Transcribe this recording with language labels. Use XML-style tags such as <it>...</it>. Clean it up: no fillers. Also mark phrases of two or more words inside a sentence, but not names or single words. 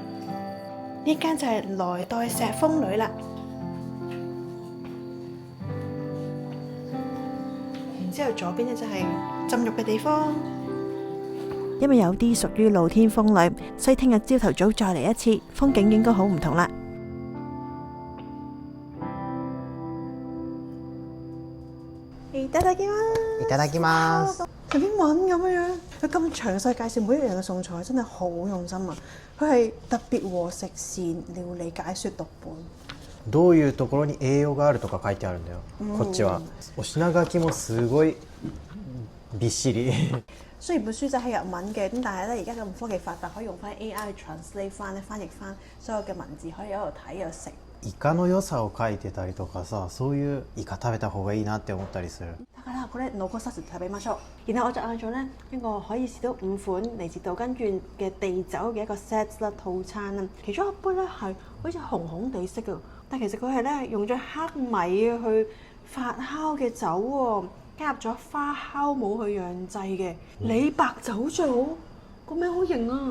<yue>呢間就係來代石風呂啦。之後左邊咧就係浸浴嘅地方，因為有啲屬於露天風呂，所以聽日朝頭早再嚟一次，風景應該好唔同啦。</yue> <ja>いただきます。いただきます。</ja> <yue>同英文咁樣，佢咁詳細介紹每一樣嘅餸菜，真係好用心啊！佢係特別和食膳料理解說讀本。</yue> <ja>どういうところに栄養があるとか書いてあるんだよ。こっちはお品書きもすごいびっしり。</ja> <yue>雖然本書就係日文嘅，咁但係咧而家咁科技發達，可以用翻 AI 去 translate 翻咧，翻譯翻所有嘅文字，可以喺度睇又食。</yue> <ja>イカの良さを書いてたりとかさ、そういうイカ食べた方がいいなって思ったりする。だからこれ残さず食べましょう。</ja> <yue>然後我就嗌咗咧一個可以試到5款嚟自杜根縣嘅地酒嘅一個 set 啦套餐啦，其中一杯咧係好似紅紅地色嘅，但其實佢係咧用咗黑米去發酵嘅酒喎，加入咗花酵母去釀製嘅李白酒造，個名好型啊！</yue>